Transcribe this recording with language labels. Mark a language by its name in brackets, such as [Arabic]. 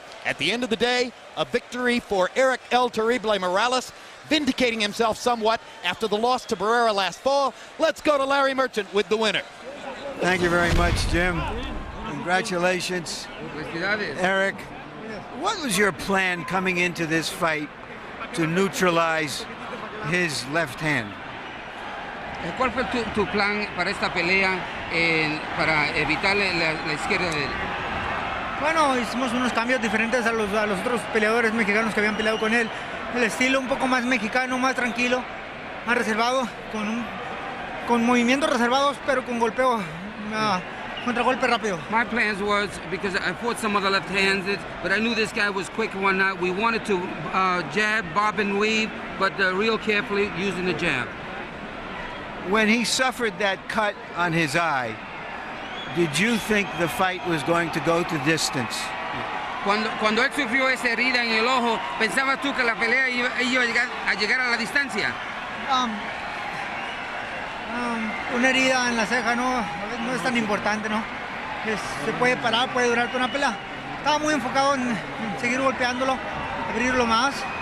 [English] At the end of the day, a victory for Eric El Terrible Morales, vindicating himself somewhat after the loss to Barrera last fall. Let's go to Larry Merchant with the winner. Thank you very much, Jim. Congratulations, Eric. What was your plan coming into this fight to neutralize his left hand? [Spanish] ¿Cuál fue tu plan para esta pelea para evitar la izquierda de él? Bueno, hicimos unos cambios diferentes a los otros peleadores mexicanos que habían peleado con él. El estilo un poco más mexicano, más tranquilo, más reservado, con movimientos reservados, pero con golpeo, contragolpe rápido. [English] My plans was, because I fought some other left-handed, but I knew this guy was quick and whatnot. We wanted to jab, bob and weave, but real carefully using the jab. When he suffered that cut on his eye, did you think the fight was going to go to distance? [Spanish] Cuando él sufrió esa herida en el ojo, ¿pensabas tú que la pelea iba a llegar a la distancia? Una herida en la ceja no es tan importante, ¿no? Se puede parar, puede durar con una pelea. Estaba muy enfocado en seguir golpeándolo, abrirlo más.